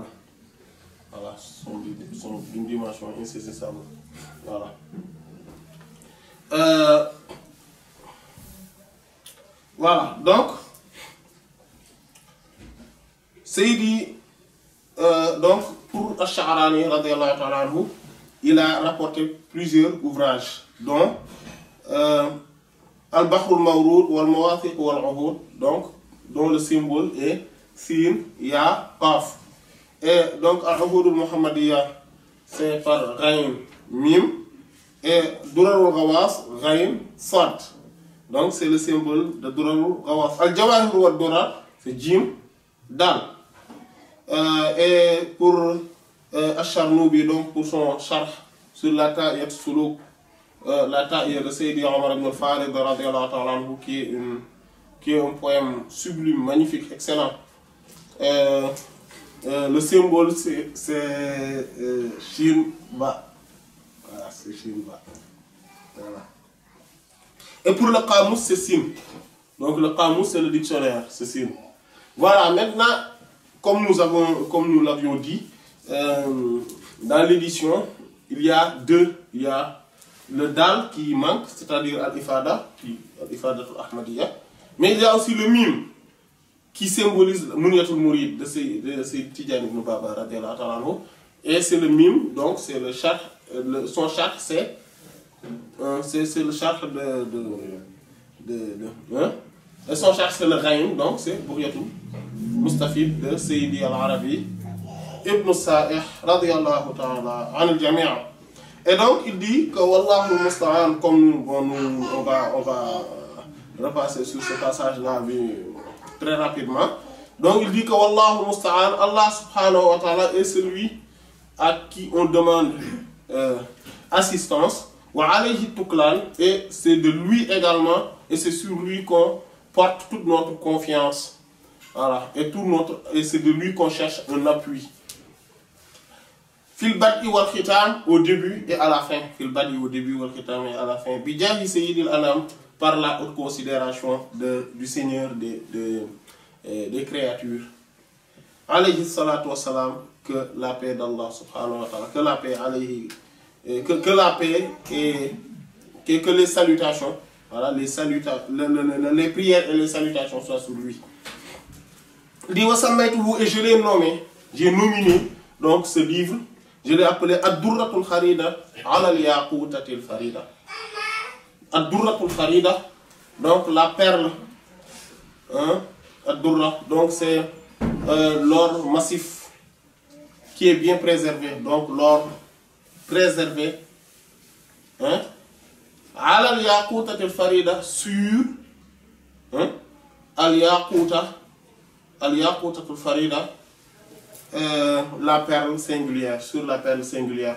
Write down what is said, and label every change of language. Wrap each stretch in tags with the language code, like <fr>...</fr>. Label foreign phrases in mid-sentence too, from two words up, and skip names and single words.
<fr>Voilà, sont d'une dimension insaisissable. Voilà. Voilà, donc, Sayyidi, donc, pour Ash-Sha'rani,</fr> <ar>رضي الله تعالى عنه,</ar> <fr>il a rapporté plusieurs ouvrages, dont Al-Bahr al-Mawrud wal-Mawathiq wal-Uhud, donc, dont le symbole est</fr> <ar>سين، ياء، قاف.</ar> <fr>Et donc, Al-Uhud al-Muhammadiyya, c'est par</fr> <ar>غين ميم,</ar> <fr>et Durarul Ghawas,</fr> <ar>غين، صاد.</ar> <fr>Donc c'est le symbole de Durarul Ghawas. Al-Jawahir wa Durar, c'est</fr> <ar>جيم، دال.</ar> <fr>Et pour Ash-Sharnubi, donc pour son charh sur la Ta'iyat Suluk, la Ta'iyat de Sayyidi Omar ibn al-Farid</fr> <ar>رضي الله تعالى عنه,</ar> <fr>qui est un poème sublime, magnifique, excellent. Le symbole c'est</fr> <ar>شين باء.</ar> <fr>Voilà, c'est</fr> <ar>شين باء.</ar> <fr>Voilà. Et pour le Qamus, c'est Sin. Donc le Qamus, c'est le dictionnaire, c'est Sin. Voilà, maintenant, comme nous l'avions dit, dans l'édition, il y a deux. Il y a le Dal qui manque, c'est-à-dire Al-Ifada, Al-Ifadatul Ahmadiyya. Mais il y a aussi le Mim, qui symbolise Mouniatul Mourid de Sayyid Tidjani ibn Baba</fr> <ar>رضي الله تعالى عنه.</ar> <fr>Et c'est le Mim, donc c'est le charh, son charh c'est le charh et son charh c'est le Ghaim, donc c'est Bouryatul Mustafid de Sayyidi al-Arabi ibn Sa'ih</fr> <ar>رضي الله تعالى عن الجميع'.</ar> <fr>Et donc il dit que</fr> <ar>والله المستعان,</ar> <fr>comme on va repasser sur ce passage-là très rapidement. Donc il dit que</fr> <ar>والله المستعان, الله سبحانه وتعالى</ar> <fr>est celui à qui on demande assistance.</fr> <ar>وعليه التكلان,</ar> <fr>et c'est de lui également, et c'est sur lui qu'on porte toute notre confiance. Voilà, et c'est de lui qu'on cherche un appui.</fr> <ar>في البدء والختام,</ar> <fr>au début et à la fin.</fr> <ar>في البدء</ar> <fr>au début</fr> <ar>والختام</ar> <fr>et à la fin.</fr> <ar>بجاه سيد الأنام,</ar> <fr>par la haute considération du Seigneur des créatures.</fr> <ar>عليه الصلاة والسلام,</ar> <fr>que la paix d'</fr> <ar>الله سبحانه وتعالى,</ar> <fr>que la paix alayhi, que la paix et que les salutations, voilà, les prières et les salutations soient sur lui. Dit wasammaytuhu, et je l'ai nommé, j'ai nominé donc ce livre, je l'ai appelé Ad-Durratul Kharida ala al-Yaqutatil Farida. Ad-Durratul Kharida, donc la perle, hein, Ad-Durra, donc c'est l'or massif qui est bien préservé, donc l'or préservé, hein, ala al-Yaqutatil Farida, sur, hein, al-Yaqutatul Farida, la perle singulière, sur la perle singulière.</fr>